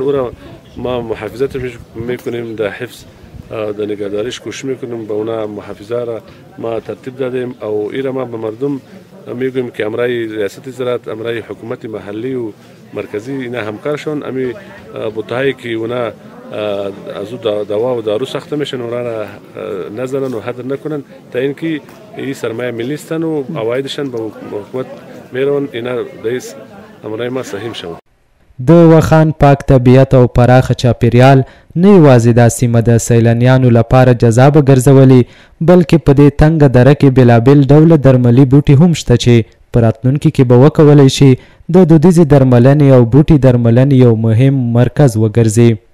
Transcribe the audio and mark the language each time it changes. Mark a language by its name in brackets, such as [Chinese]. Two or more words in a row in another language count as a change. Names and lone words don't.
[Persian] او را ما محافظت میکنیم، در حفظ در نگهداریش کوشش میکنیم، به اونا محافظه را ما ترتیب دادیم او ایره ما به مردم میگویم که امرای ریاست زراعت، امرای حکومت محلی و مرکزی اینا همکار شون. امی بوتهایی که اونا از او دوا و دارو ساخته میشن اونا را نزنن و هدر نکنن تا اینکه این سرمایه ملی استن و عوایدشان به حکومت میرون. اینا دیس امرای ما سهم شون. [Pashto] د وخان پاک طبیعت او پراخه چاپیریال نه یوازې دا سیمه د سیلانیانو لپاره جذابه ګرځولې بلکې په دې تنګه دره کې بېلابېل ډوله درملي بوټي هم شته چې په راتلونکي کې به وکولی شي د دودیزې درملنې او بوټي درملنې یو مهم مرکز وګرځي.